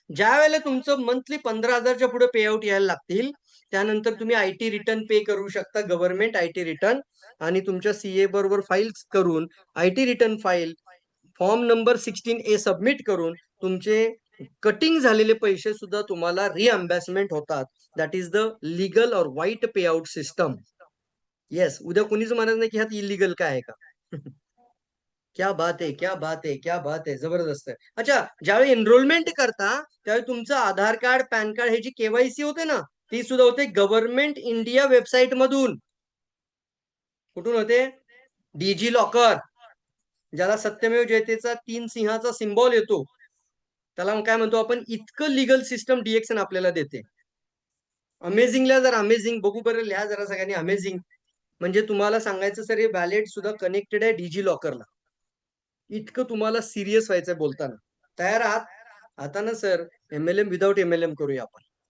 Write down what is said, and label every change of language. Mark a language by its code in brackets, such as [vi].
[mr] ज्यावेळेला तुमचं मंथली 15,000च्या पुढे पेआउट यायला लागतील, त्यानंतर तुम्ही आयटी रिटर्न पे करू शकता. गव्हर्नमेंट आयटी रिटर्न आणि तुमच्या सीए बरोबर फाइल्स करून IT return file form number 16A submit करून तुमचे कटिंग झालेले पैसे सुद्धा तुम्हाला रिअम्बर्समेंट होतात. [en] That is the legal or white pay out system. Yes. [mr] उद्या कोणीच म्हणत नाही की ह्यात इल्लीगल काय आहे का? [hi] क्या बात है! क्या बात है! [mr] क्या बात है! जबरदस्त आहे. अच्छा, ज्यावेळी एनरोलमेंट करता, त्यावेळी तुमचं आधार कार्ड, पॅन कार्ड ह्याची केवायसी होते ना, ती सुद्धा होते गव्हर्नमेंट इंडिया वेबसाईट मधून. कुठून होते? Digi locker. ज्याला सत्यमेव जयतेचा 3 सिंहाचा सिम्बॉल येतो. त्याला मग काय म्हणतो आपण इतकं लीगल सिस्टम डीएक्सएन आपल्याला देते. अमेझिंगला जर अमेझिंग बघू बरं लिहा जरा सगळ्यांनी अमेझिंग. म्हणजे तुम्हाला सांगायचं सर हे वॅलेट सुद्धा कनेक्टेड आहे डिजी लॉकरला. इतकं तुम्हाला सीरियस व्हायचंय बोलताना. तयार आहात? आता ना सर एम-एल-एम विथआऊट एम-एल-एम करूया आपण.